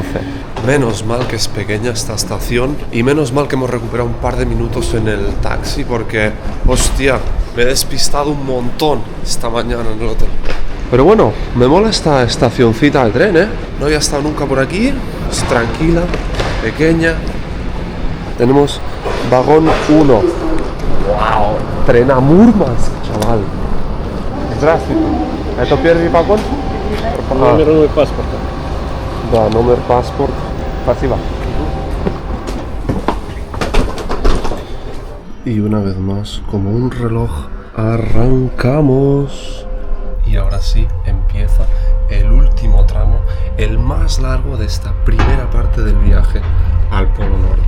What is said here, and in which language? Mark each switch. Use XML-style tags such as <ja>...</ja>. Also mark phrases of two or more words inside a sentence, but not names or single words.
<es>Menos mal que es pequeña esta estación y menos mal que hemos recuperado un par de minutos en el taxi porque, hostia, me he despistado un montón esta mañana en el hotel. Pero bueno, me mola esta estacioncita de tren, ¿eh? No había estado nunca por aquí, es tranquila, pequeña. Tenemos vagón 1. ¡Wow! Tren a Murmansk, chaval.</es> <ru>Здравствуйте. ¿Это первый вагон? Номер паспорта. Да, номер паспорт. Спасибо.</ru> <es>Y una vez más, como un reloj, arrancamos. Y ahora sí empieza el último tramo, el más largo de esta primera parte del viaje al Polo Norte.</es>